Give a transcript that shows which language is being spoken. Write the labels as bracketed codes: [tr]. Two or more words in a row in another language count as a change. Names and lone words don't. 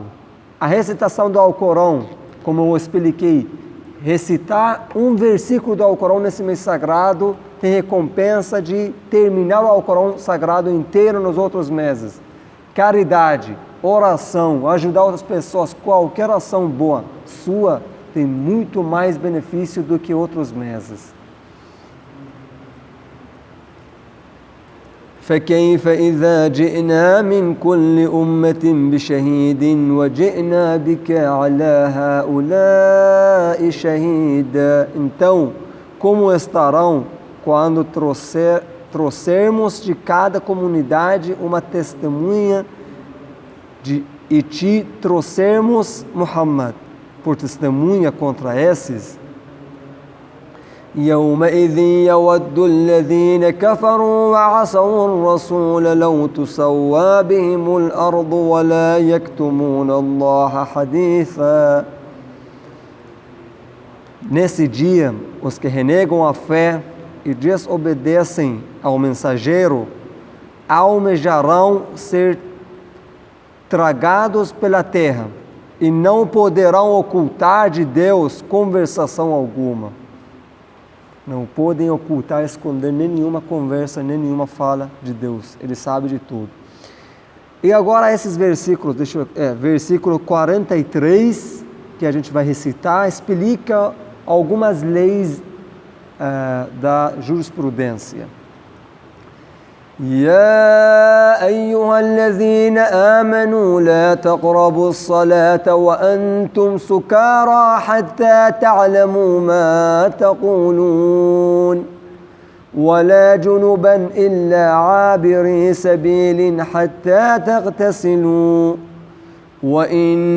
[pt] A recitação do Alcorão, como eu expliquei, recitar um versículo do Alcorão nesse mês sagrado tem recompensa de terminar o Alcorão sagrado inteiro nos outros meses. Caridade, oração, ajudar outras pessoas, qualquer ação boa sua tem muito mais benefício do que outros meses. [ar] فكيف إذا جئنا من كل أمة بشهيد وجئنا بك على هؤلاء شهيدا. [pt] Então, como estarão quando trouxermos de cada comunidade uma testemunha e te trouxermos Muhammad por testemunha contra esses? [ar] يومئذ يود الذين كفروا وعصوا الرسول لو تسوى بهم الأرض ولا يكتمون الله حديثا. [pt] Nesse dia, os que renegam a fé e desobedecem ao mensageiro almejarão ser tragados pela terra, e não poderão ocultar de Deus conversação alguma. Não podem ocultar, esconder nenhuma conversa, nem nenhuma fala de Deus. Ele sabe de tudo. E agora esses versículos, versículo 43, que a gente vai recitar, explica algumas leis da jurisprudência. [ar] يا أيها الذين آمنوا لا تقربوا الصلاة وأنتم سكارى حتى تعلموا ما تقولون ولا جنبا إلا عابري سبيل حتى تغتسلوا وإن